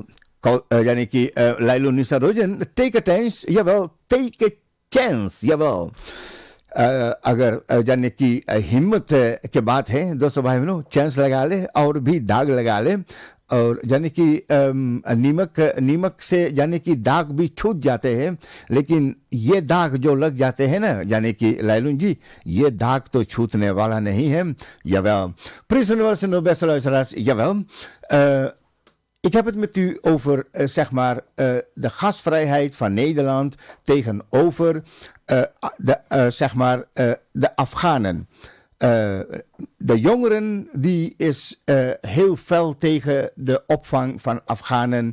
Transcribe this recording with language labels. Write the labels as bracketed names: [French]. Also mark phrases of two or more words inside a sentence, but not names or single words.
[Hindi] यानी कि लाइलो निशा रोजन [English] take a chance, [Hindi] जवाल [English] take a chance, [Hindi] जवाल अगर यानी कि हिम्मत के बात है दोस्तों भाई बहनों, चांस लगा ले और भी दाग लगा ले और यानी कि नीमक से यानी कि दाग भी छूट जाते हैं, लेकिन ये दाग जो लग जाते हैं ना, यानी कि Lailun जी, ये दाग तो छूटने वाला नहीं है. [Dutch] Jawel. Prijs beste luisteraars, jawel. Ik heb het met u over, zeg maar, de gastvrijheid van Nederland tegenover, zeg maar, de Afghanen. De jongeren die is heel fel tegen de opvang van Afghanen.